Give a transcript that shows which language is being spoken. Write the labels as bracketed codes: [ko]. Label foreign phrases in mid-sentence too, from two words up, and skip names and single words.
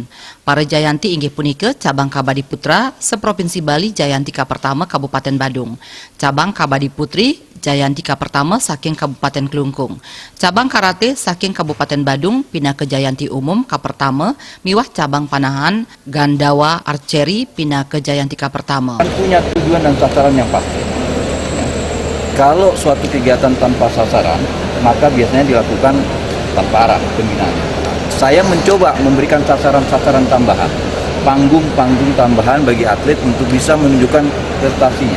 [ban] Para Jayanti inggih punike cabang kabadi putra seprovinsi Bali Jayantika pertama Kabupaten Badung. Cabang kabadi putri Jayantika pertama saking Kabupaten Klungkung. Cabang karate saking Kabupaten Badung [id] pindah ke [ban] Jayanti Umum ka pertama, miwah cabang panahan Gandawa Archery [id] pindah ke [ban] Jayantika pertama. [id] Punya tujuan dan sasaran yang pasti. Kalau suatu kegiatan tanpa sasaran, maka biasanya dilakukan tanpa arah pembinaannya. Saya mencoba memberikan sasaran-sasaran tambahan, panggung-panggung tambahan bagi atlet untuk bisa menunjukkan prestasinya.